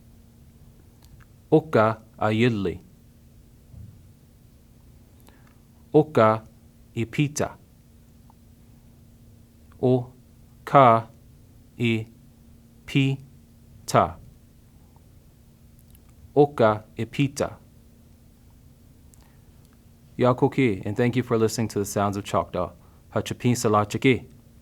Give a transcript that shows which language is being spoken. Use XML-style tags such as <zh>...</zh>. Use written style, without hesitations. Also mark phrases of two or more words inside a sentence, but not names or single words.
<cho>Oka aiilli. Oka ipeta. O-ka ipeta. Oka ipeta. Yakoki,</cho> <en>and thank you for listening to the Sounds of Choctaw.</en> <cho>Hachapin Salachaki.</cho>